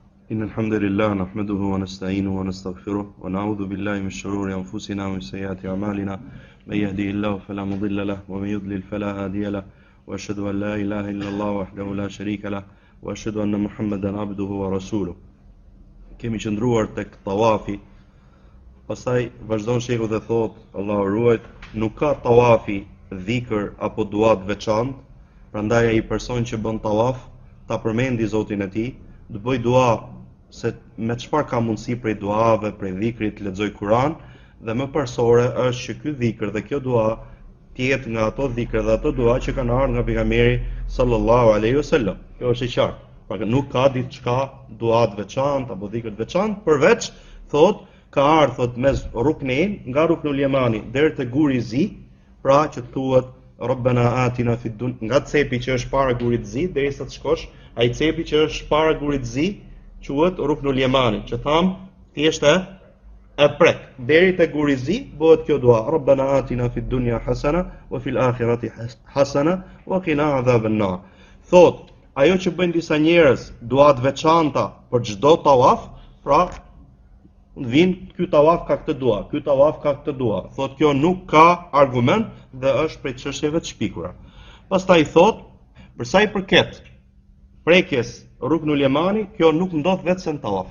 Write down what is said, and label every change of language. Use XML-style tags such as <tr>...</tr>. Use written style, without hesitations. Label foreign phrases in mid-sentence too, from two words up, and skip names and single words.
<ar>إن الحمد لله نحمده ونستعينه ونستغفره ونعوذ بالله من شرور أنفسنا ومن سيئات أعمالنا من يهده الله فلا مضل له ومن يضلل فلا هادي له وأشهد أن لا إله إلا الله وحده لا شريك له وأشهد أن محمدا عبده ورسوله.</ar> <sq>Kemi qëndruar tek tawafi, pastaj vazhdon shehu dhe thot, Allahu ruajt, nuk ka tawafi dhikër apo dua të veçantë, prandaj ai person që bën tawaf ta përmendi Zotin e tij, të bëj dua se me çfarë ka mundësi prej duave, prej dhikrit, lexoj Kur'an, dhe më parsore është që ky dhikr dhe kjo dua të jetë nga ato dhikra dhe ato dua që kanë ardhur nga pejgamberi</sq> <ar>صلى الله عليه وسلم.</ar> <sq>Kjo është e qartë. Pra nuk ka diçka dua të veçantë apo dhikr të veçantë, përveç thot ka ardhur thot mes ruknein, nga</sq> <ar>الركن اليماني</ar> <sq>deri te guri i zi, pra që thuhet</sq> <ar>ربنا آتنا في الدنيا,</ar> <sq>nga cepi që është para gurit të zi derisa të shkosh, ai cepi që është para gurit të zi quhet</sq> <ar>الركن اليماني,</ar> <sq>që tham thjesht e prek deri te guri i zi bëhet kjo dua,</sq> <ar>ربنا آتنا في الدنيا حسنة وفي الآخرة حسنة وقنا عذاب النار.</ar> <sq>Thot ajo që bëjnë disa njerëz dua të veçanta për çdo tawaf, pra vin ky tawaf ka këtë dua, ky tawaf ka këtë dua. Thot kjo nuk ka argument dhe është prej çështjeve të shpikura. Pastaj thot, për sa i përket prekjes</sq> <ar>الركن اليماني,</ar> <sq>kjo nuk ndodh vetëm në tawaf.</sq>